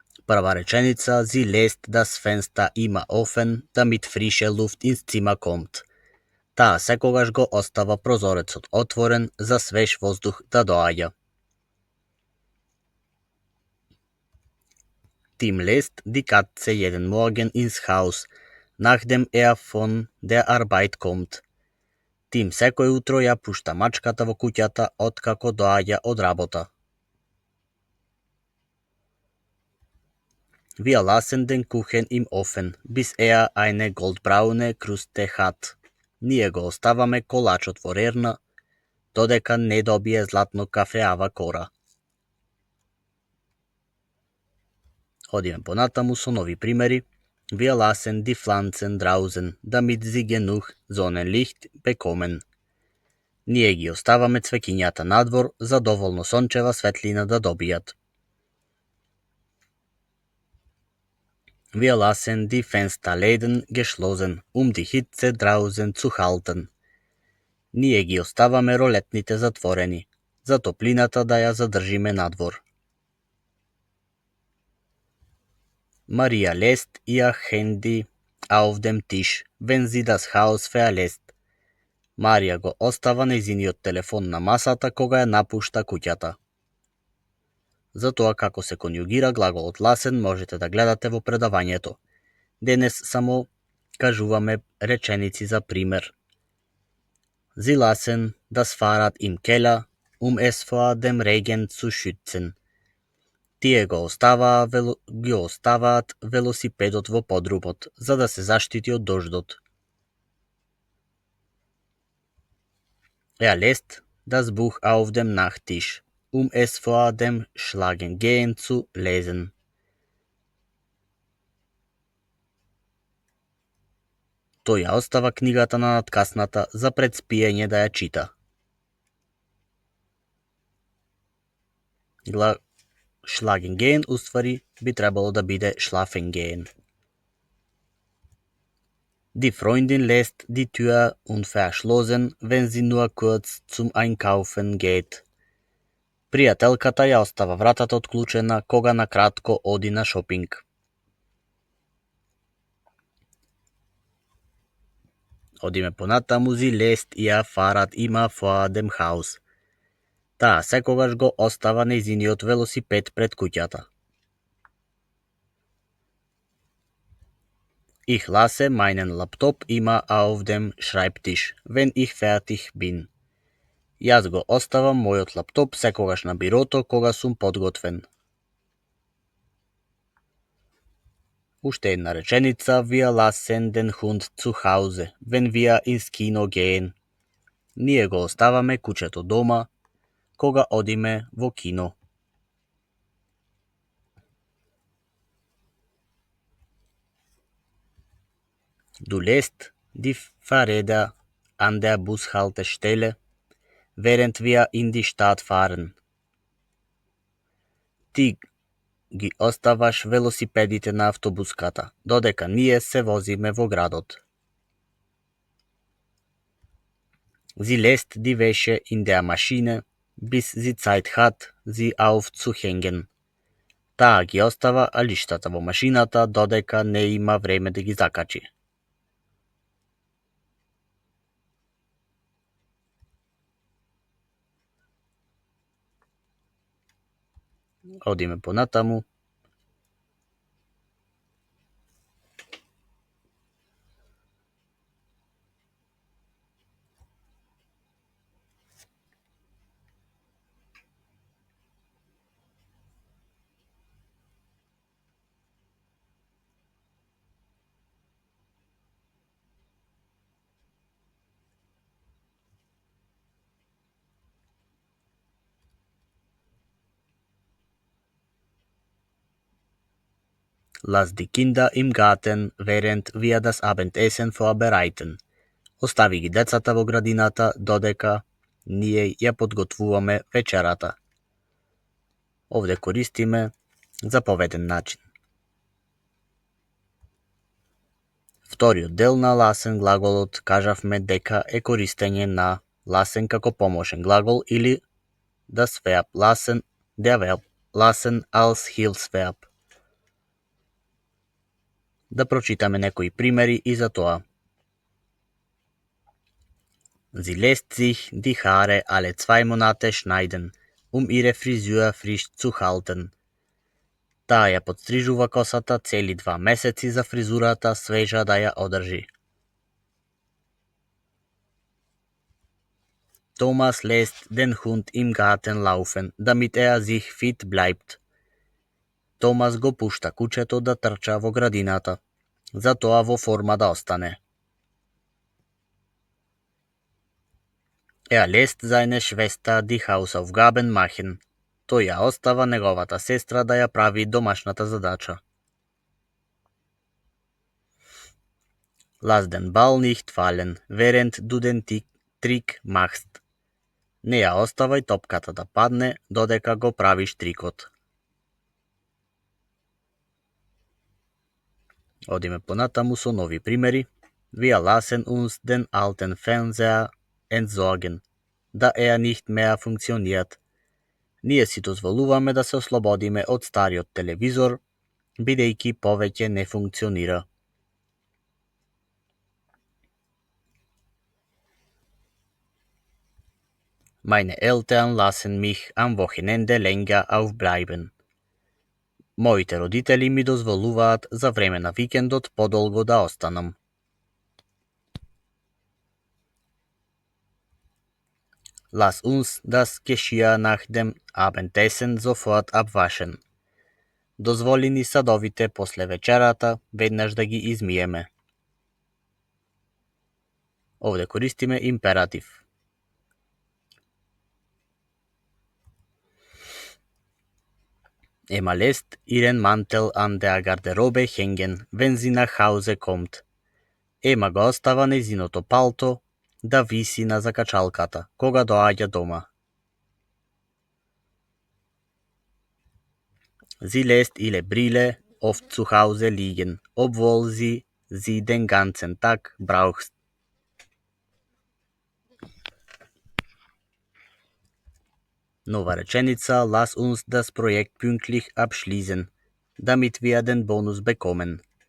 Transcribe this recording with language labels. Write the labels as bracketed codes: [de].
[mk] Прва реченица: [de] Sie lässt das Fenster immer offen, damit frische Luft ins Zimmer kommt. [mk] Таа секогаш го остава прозорецот отворен за свеж воздух да доаѓа. [de] Tim lässt die Katze jeden Morgen ins Haus, nachdem von der Arbeit kommt. [mk] Тим секој утро ја пушта мачката во куќата откако доаѓа од работа. [de] Wir lassen den Kuchen im Ofen, bis eine goldbraune Kruste hat. [mk] Ние го оставаме колачот во рерна, додека не добие златно кафеава кора. Одиме понатаму со нови примери. [de] Wir lassen die Pflanzen draußen, damit sie genug Sonnenlicht bekommen. [mk] Ние ги оставаме цвеќињата надвор за доволно сончева светлина да добијат. [de] Wir lassen die Fensterläden geschlossen, die Hitze draußen zu halten. [mk] Ние ги оставаме ролетните затворени, за топлината да ја задржиме надвор. [de] Maria lässt ihr Handy auf dem Tisch, wenn sie das Haus verlässt. [mk] Марија го остава нејзиниот телефон на масата кога ја напушта куќата. За тоа како се конјугира глаголот lassen можете да гледате во предавањето. Денес само кажуваме реченици за пример. [de] Sie lassen das Fahrrad im Keller, es vor dem Regen zu schützen. [mk] Тие ги оставаат велосипедот во подрумот, за да се заштити од дождот. [de] Lässt das Buch auf dem Nachttisch, es vor dem Schlafengehen zu lesen. [mk] Тој ја остава книгата на надкасната за пред спиење да ја чита. Schlafengehen уствари би требало да биде schlafengehen. [de] Die Freundin lässt die Tür unverschlossen, wenn sie nur kurz zum Einkaufen geht. [mk] Пријателката ја остава вратата отклучена кога на кратко оди на шопинг. Одиме понатаму. [de] Sie lässt ihr Fahrrad immer vor dem Haus. [mk] Таа секогаш го остава нејзиниот велосипед пред куќата. [de] Ich lasse meinen Laptop immer auf dem Schreibtisch, wenn ich fertig bin. [mk] Јас го оставам мојот лаптоп секогаш на бирото кога сум подготвен. Уште една реченица. [de] Wir lassen den Hund zu Hause, wenn wir ins Kino gehen. [mk] Ние го оставаме кучето дома, кога одиме во кино. [de] Du lässt die Fahrräder an der Bushaltestelle, während wir in die Stadt fahren. [mk] Ти ги оставаш велосипедите на автобуската, додека ние се возиме во градот. [de] Sie lässt die Wäsche in der Maschine, bis sie Zeit hat, sie aufzuhängen. [mk] Таа ги остава алиштата во машината додека не има време да ги закачи. Одиме понатаму. [de] Lass die Kinder im Garten, während wir das Abendessen vorbereiten. [mk] Остави ги децата во градината додека ние ја подготвуваме вечерата. Овде користиме заповеден начин. Вториот дел на ласен глаголот кажавме дека е користење на ласен како помошен глагол или [de] das Verb lassen, der Verb lassen als Hilfsverb. [mk] Да прочитаме некои примери и за тоа. [de] Sie lässt sich die Haare alle 2 Monate schneiden, ihre Frisur frisch zu halten. [mk] Таа ја подстрижува косата цели 2 месеци за фризурата свежа да ја одржи. [de] Thomas lässt den Hund im Garten laufen, damit sich fit bleibt. [mk] Томас го пушта кучето да трча во градината, за тоа во форма да остане. [de] Lässt seine Schwester die Hausaufgaben machen. [mk] Тој ја остава неговата сестра да ја прави домашната задача. [de] Lass den Ball nicht fallen, während du den Trick machst. [mk] Не ја оставај топката да падне додека го правиш трикот. Одиме понатаму со нови примери. [de] Wir lassen uns den alten Fernseher entsorgen, da nicht mehr funktioniert. [mk] Ние си дозволуваме да се ослободиме од стариот телевизор, бидејќи повеќе не функционира. [de] Meine Eltern lassen mich am Wochenende länger aufbleiben. [mk] Моите родители ми дозволуваат за време на викендот подолго да останам. [de] Lass uns das Geschirr nach dem Abendessen sofort abwaschen. [mk] Дозволи ни садовите после вечерата веднаш да ги измиеме. Овде користиме императив. [de] Emma lässt ihren Mantel an der Garderobe hängen, wenn sie nach Hause kommt. [mk] Ема го остава нејзиното палто да виси на закачалката, кога доаѓа дома. [de] Sie lässt ihre Brille oft zu Hause liegen, obwohl sie den ganzen Tag braucht. [mk] Нова реченица, [de] lass uns das Projekt pünktlich abschließen, damit wir den Bonus bekommen.